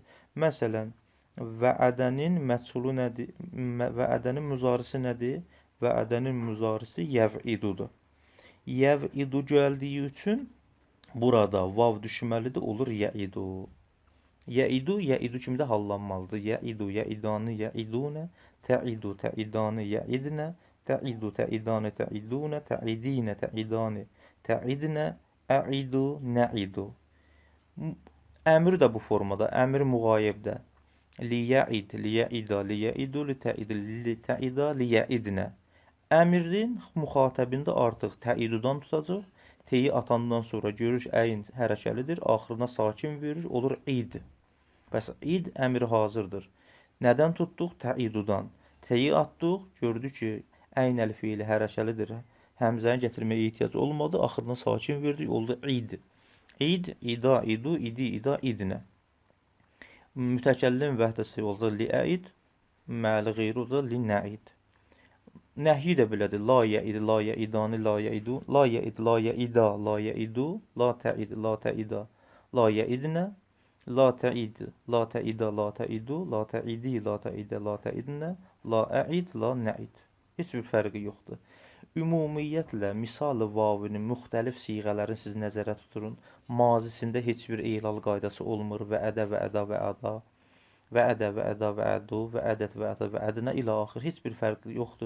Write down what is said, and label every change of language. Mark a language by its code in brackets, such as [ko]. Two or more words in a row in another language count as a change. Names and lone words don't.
[az] Məsələn, vəədənin məçulu nədir? Vəədənin müzarisi nədir? Vəədənin müzarisi yəv'idudur. Yəv'idu gəldiyi üçün burada vav düşməlidir, olur yəidu. Yəidu kimi də hallanmalıdır. [ar] يعدو، يعدان، يعدون، تعد، تعدان، يعدن، تعد، تعدان، تعدون، تعدين، تعدان، تعدن، أعد، نعد. [az] Əmr də bu formada, əmr müğayibdə. [ar] ليعد، ليعدا، ليعدوا، لتعد، لتعدا، ليعدن. [az] Əmrin müxatəbində artıq təidudan tutacaq. Teyi atandan sonra görür əyin hərəkəlidir, axırına sakin verir, olur id. Bəs id əmri hazırdır. Nədən tutduq? Təidudan. Teyi atdıq, gördük ki, əyn əlfiili hərəkəlidir. Həmzəni gətirməyə ehtiyac olmadı, axırına sakin verdik, oldu id. [ar] عد، عدا، عدوا، عدي، عدا، عدن. [az] Mütəkəllim vəhdəsi oldu liəid, məli qeyri oldu linnəid. Nəhyi də belədir. [ar] لا يعد، لا يعدان، لا يعدون، لا يعد، لا يعدا، لا يعدوا، لا تعد، لا تعدا، لا يعدن، لا تعد، لا تعدا، لا تعدوا، لا تعدي، لا تعدا، لا تعدن، لا أعد، لا نعد. [az] Heç bir fərqi yoxdur. Ümumiyyətlə, misal-ı vavinin müxtəlif siğələrini siz nəzərə tuturun. Mazisində heç bir ehlal qaydası olmur. [ar] وعد، وعدا، وعدا، وعد، وعدا، وعدوا، وعدت، وعد، وعدنا [az] ilə axır. Heç bir fərqi yoxdur.